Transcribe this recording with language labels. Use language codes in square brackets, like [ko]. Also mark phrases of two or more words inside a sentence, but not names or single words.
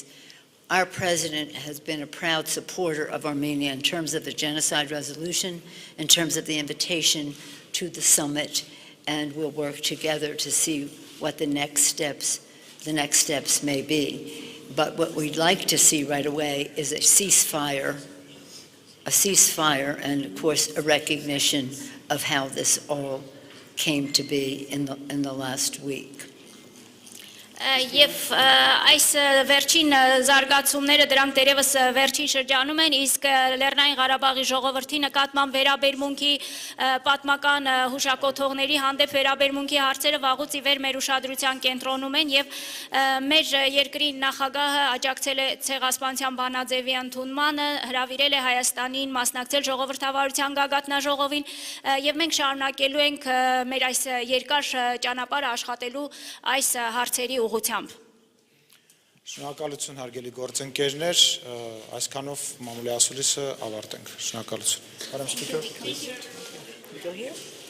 [en] Our president has been a proud supporter of Armenia in terms of the genocide resolution, in terms of the invitation to the summit, and we'll work together to see what the next steps may be. But what we'd like to see right away is a ceasefire, and of course a recognition of how this all came to be in the last week. [hy] Եվ այս վերջին զարգացումները դրանք դերևս վերջին շրջանում են, իսկ Լեռնային Ղարաբաղի ժողովրդի նկատմամբ վերաբերմունքի պատմական հուշակոթողների հանդեպ վերաբերմունքի հարցերը վաղուց ի վեր մեր ուշադրության կենտրոնում են եւ մեր երկրի նախագահը աջակցել է ցեղասպանության բանաձևի ընդունմանը, հրավիրել է Հայաստանին մասնակցել ժողովրդավարության գագաթնաժողովին եւ մենք շարունակելու ենք մեր այս երկար ճանապարհը աշխատելու այս հարցերի ուղղությամբ Շնորհակալություն հարգելի գործընկերներ, այսքանով մամուլի ասուլիսը ավարտենք։ Շնորհակալություն։ [en] Madam Speaker, please. We go here.